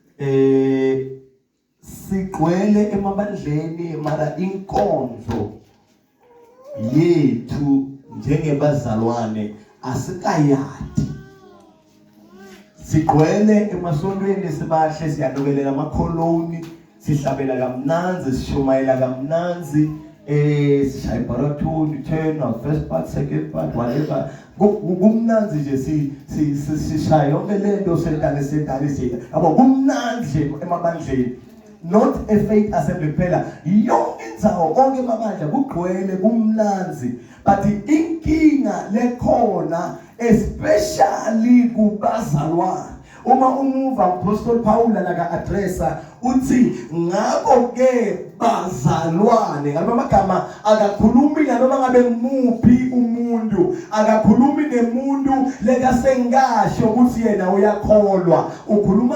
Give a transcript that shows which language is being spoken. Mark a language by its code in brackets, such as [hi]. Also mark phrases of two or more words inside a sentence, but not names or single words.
[ss] sigcwele emabandleni mara inkonzo yethu njengebazalwane asikayadi sigcwele emasontweni sibahle siyadokelela amakholoni sihlabela kamnanzi sishumayela kamnanzi sishaya ibarathoni [en] turn or first part second part whatever [ss] kumnanzi nje sishaya yonke lento setani yabo kumnanzi emabandleni [en] not a faith assembly [ss] kuphela yonke indzawo onke amabandla kugcwele kumnanzi but inkinga lekhona especially kubazalwane uma umuva uApostle Paul laka addressa uthi ngakho ke bazalwane ngamagama akakhulumi noma ngabe ngumuphi umuntu akakhulumi nemuntu lekasengasho ukuthi yena uyakholwa ukhuluma